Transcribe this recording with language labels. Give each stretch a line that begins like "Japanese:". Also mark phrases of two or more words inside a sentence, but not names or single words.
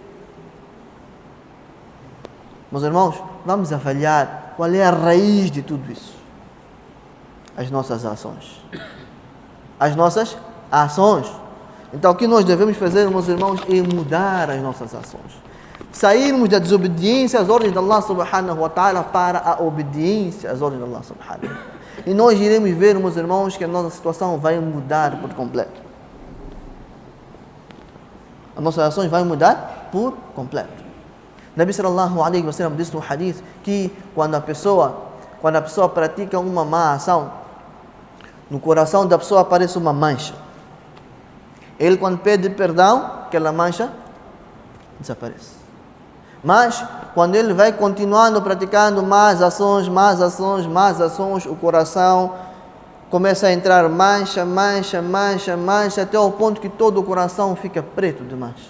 Portuguese: Meus irmãos, vamos avaliar qual é a raiz de tudo isso? As nossas ações. As nossas ações. Então o que nós devemos fazer, meus irmãos, é mudar as nossas ações. Sairmos da desobediência às ordens de Allah
Arabic: سبحانه وتعالى
Portuguese: para a obediência às ordens de Allah
Arabic: سبحانه وتعالى.
Portuguese: E nós iremos ver, meus irmãos, que a nossa situação vai mudar por completo. As nossas ações vão mudar por completo.
Arabic: نبي صلى الله عليه وسلم
Portuguese: disse no hadith que quando a pessoa pratica uma má ação, no coração da pessoa aparece uma mancha. Ele, quando pede perdão, aquela mancha desaparece. Mas, quando ele vai continuando praticando más ações, o coração começa a entrar mancha, até o ponto que todo o coração fica preto de mancha.